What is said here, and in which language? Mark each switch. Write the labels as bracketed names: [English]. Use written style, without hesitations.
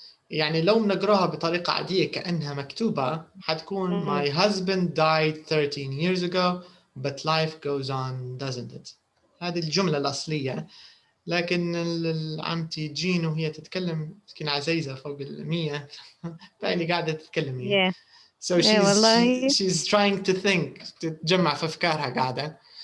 [Arabic] يعني لو نقراها بطريقة عادية كأنها مكتوبة حتكون [English] My husband died 13 years ago but life goes on, doesn't it? [Arabic] هذه الجملة الأصلية. لكن عمتي جين وهي تتكلم مسكين عزيزة فوق 100 بالي قاعدة تتكلم هي. [English] So she's trying to think, [Arabic] تتجمع في أفكارها قاعدة.